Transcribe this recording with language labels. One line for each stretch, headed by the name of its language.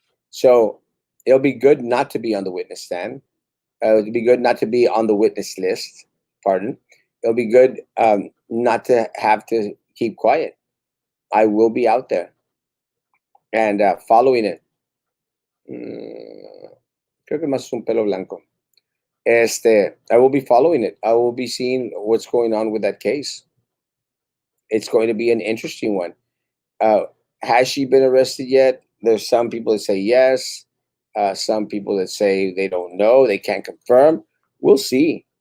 English: So it'll be good not to be on the witness stand. It'll be good not to be on the witness list. Pardon. It'll be good not to have to keep quiet. I will be out there and following it.
Spanish: Creo que más es un pelo blanco.
English: I will be following it. I will be seeing what's going on with that case. It's going to be an interesting one. Uh, has she been arrested yet? There's some people that say yes. Some people that say they don't know. They can't confirm. We'll see.